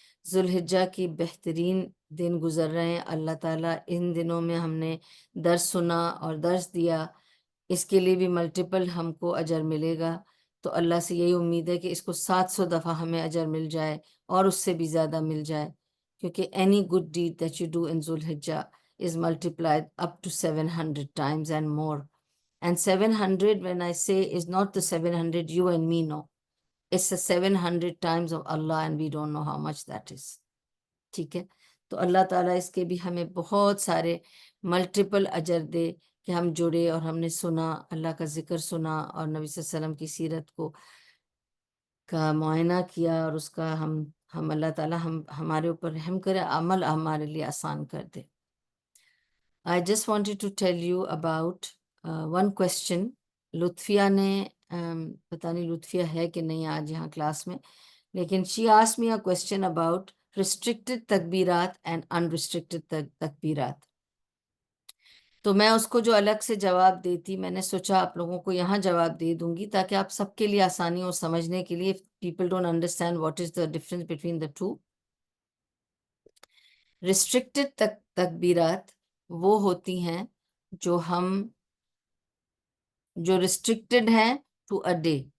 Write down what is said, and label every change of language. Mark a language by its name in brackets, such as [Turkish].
[Urdu] ذوالحجہ کی بہترین دن گزر رہے ہیں. اللہ تعالیٰ ان دنوں میں ہم نے درس سنا اور درس دیا، اس کے لیے بھی ملٹیپل ہم کو اجر ملے گا. تو اللہ سے یہی امید ہے کہ اس کو 700 دفعہ ہمیں اجر مل جائے اور اس سے بھی زیادہ مل جائے، کیونکہ [English] any good deed that you do in Zulhijjah is multiplied up to 700 times and more. And 700, when I say, is not the 700 you and me know. It's the 700 times of Allah, and we don't know how much that is. [Urdu] ٹھیک ہے؟ تو اللہ تعالیٰ اس کے بھی ہمیں بہت سارے multiple اجر دے کہ ہم جڑے اور ہم نے سنا، اللہ کا ذکر سنا، اور نبی صلی اللہ علیہ وسلم کی سیرت کو کا معائنہ کیا، اور اس کا ہم اللہ تعالیٰ ہمارے اوپر رحم کرے، عمل ہمارے لیے آسان کر دے. [English] I just wanted to tell you about one question. [Urdu] لطفیہ نے پتہ نہیں لطفیہ ہے کہ نہیں آج یہاں کلاس میں، لیکن [English] she asked me a question about restricted تکبیرات and unrestricted تکبیرات. [Urdu] تو میں اس کو جو الگ سے جواب دیتی، میں نے سوچا آپ لوگوں کو یہاں جواب دے دوں گی تاکہ آپ سب کے لیے آسانی ہو سمجھنے کے لیے. [English] People don't understand what is the difference between the two. [Urdu] Restricted تکبیرات وہ ہوتی ہیں جو ریسٹرکٹڈ ہیں [English] To a day.